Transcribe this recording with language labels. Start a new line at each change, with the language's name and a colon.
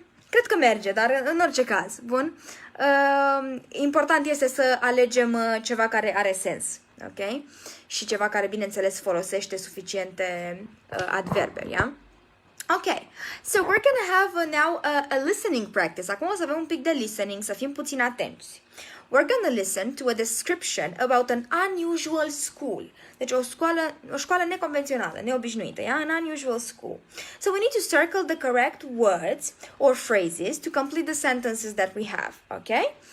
Romanian: Cred că merge, dar în orice caz, bun? Important este să alegem ceva care are sens, ok? Și ceva care, bineînțeles, folosește suficiente adverbe, yeah?
English: Ok, so we're gonna have now a listening practice.
Romanian: Acum o să avem un pic de listening, să fim puțin atenți.
English: We're gonna listen to a description about an unusual school.
Romanian: Deci o școală neconvențională, neobișnuită, yeah?
English: An unusual school. So we need to circle the correct words or phrases to complete the sentences that we have, ok?